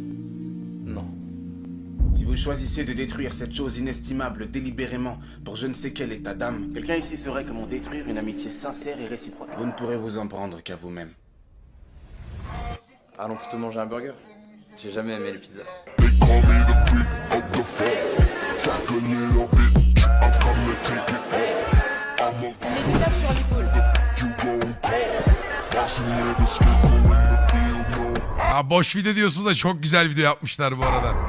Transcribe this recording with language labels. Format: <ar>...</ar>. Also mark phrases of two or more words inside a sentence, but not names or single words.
<fr>Non. Si vous choisissez de détruire cette chose inestimable délibérément pour je ne sais quel état d'âme, quelqu'un ici saurait comment détruire une amitié sincère et réciproque. Vous ne pourrez vous en prendre qu'à vous-même. Allons plutôt manger un burger. J'ai jamais aimé les pizzas.</fr> <tr>Ha boş video diyorsunuz da çok güzel video yapmışlar bu arada.</tr>